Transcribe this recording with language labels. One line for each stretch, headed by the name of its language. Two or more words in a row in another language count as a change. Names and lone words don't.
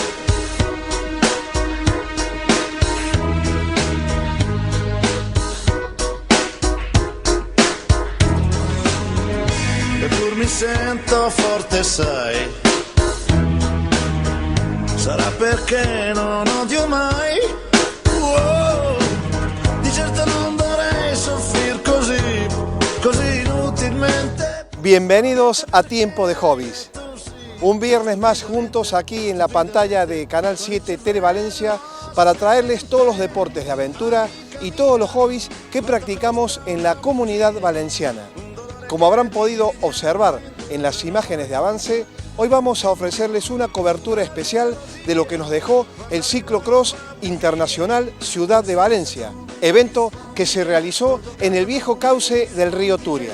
Italian: Eppur mi sento forte, sai, sarà perché non odio mai. Wow, di certo non dovrei soffrir così inutilmente.
Spanish: Bienvenidos a Tiempo de Hobbies. Un viernes más juntos aquí en la pantalla de Canal 7 Televalencia para traerles todos los deportes de aventura y todos los hobbies que practicamos en la Comunidad Valenciana. Como habrán podido observar en las imágenes de avance, hoy vamos a ofrecerles una cobertura especial de lo que nos dejó el Ciclocross Internacional Ciudad de Valencia, evento que se realizó en el viejo cauce del río Turia.